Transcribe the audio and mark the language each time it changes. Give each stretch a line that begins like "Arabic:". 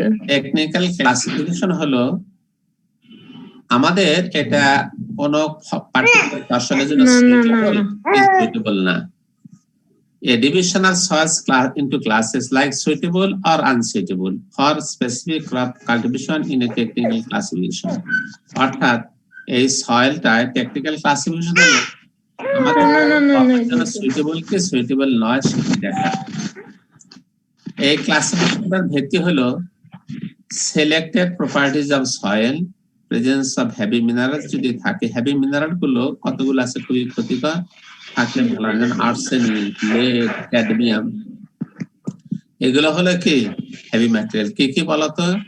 Bangla: Technical classification হলো আমাদের এটা কোন পার্টিকুলার ফসলের জন্য সুইটেবল না।
English: A division of soils into classes like suitable or unsuitable for specific crop cultivation in a technical classification.
Bangla: অর্থাৎ এই সয়েলটা টেকনিক্যাল ক্লাসিফিকেশন হলো আমাদের জন্য সুইটেবল কি সুইটেবল নয় সেটি দেখা। এই ক্লাসিফিকেশনের ভিত্তি হলো
English: selected properties of soil, presence of heavy minerals
Bangla: যদি থাকে, heavy mineral গুলো কতগুলো আছে খুবই ক্ষতিকর, থাকলে ভালো না, যেমন আর্সেনিক, lead, cadmium, এগুলো হলো কি হেভি ম্যাটেরিয়াল। কি কি বলতো?